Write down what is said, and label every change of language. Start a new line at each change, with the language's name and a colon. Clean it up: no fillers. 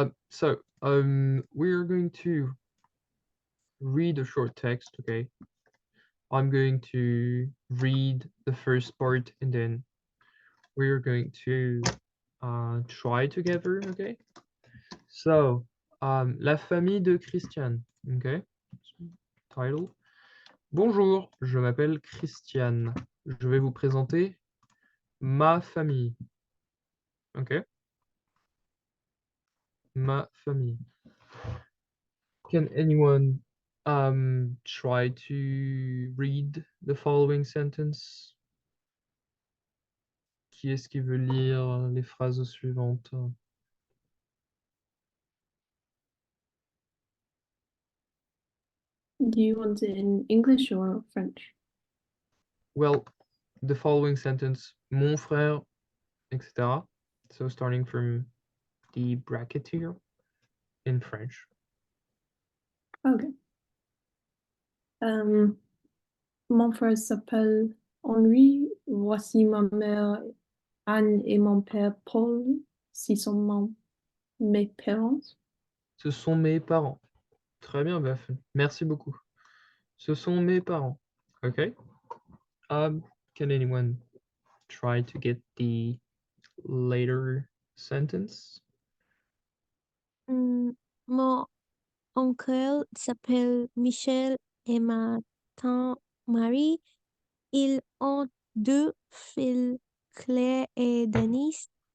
English: So we're going to read a short text, okay? I'm going to read the first part and then we're going to try together, okay?
French: So, la famille de Christiane,
English: okay? Title.
French: Bonjour, je m'appelle Christiane. Je vais vous présenter ma famille.
English: Okay?
French: Ma famille.
English: Can anyone try to read the following sentence?
French: Qui est-ce qui veut lire les phrases suivantes?
English: Do you want it in English or French? Well, the following sentence,
French: mon frère,
English: etc. So starting from the bracket here in French. Okay.
French: Mon frère s'appelle Henri. Voici ma mère Anne et mon père Paul. Ce sont mes parents. Ce sont mes parents. Très bien, Beth. Merci beaucoup. Ce sont mes parents. Okay. Can anyone try to get the later sentence? Mon oncle s'appelle Michel et ma tante Marie. Ils ont deux filles, Claire et Denise.